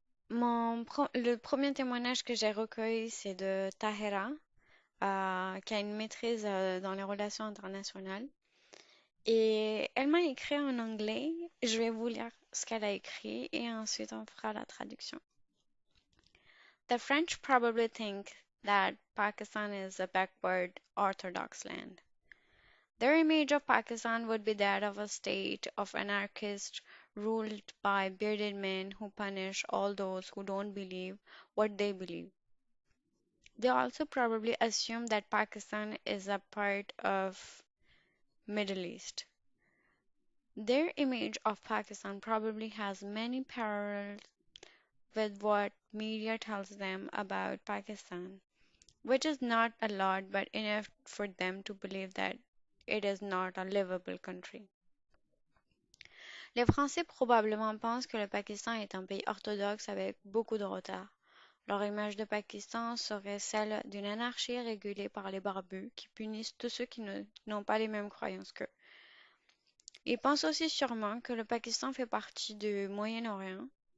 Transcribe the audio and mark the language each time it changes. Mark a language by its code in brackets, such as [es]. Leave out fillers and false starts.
[fr] Le premier témoignage que j'ai recueilli, c'est de Tahera, qui a une maîtrise dans les relations internationales. Et elle m'a écrit en anglais. Je vais vous lire ce qu'elle a écrit et ensuite on fera la traduction. [en] The French probably think that Pakistan is a backward Orthodox land. Their image of Pakistan would be that of a state of anarchists ruled by bearded men who punish all those who don't believe what they believe. They also probably assume that Pakistan is a part of Middle East. Their image of Pakistan probably has many parallels with what media tells them about Pakistan, which is not a lot but enough for them to believe that it is not a livable country. [fr] Les Français probablement pensent que le Pakistan est un pays orthodoxe avec beaucoup de retard. Leur image de Pakistan serait celle d'une anarchie régulée par les barbus qui punissent tous ceux qui n'ont pas les mêmes croyances qu'eux. Ils pensent aussi sûrement que le Pakistan fait partie du Moyen-Orient.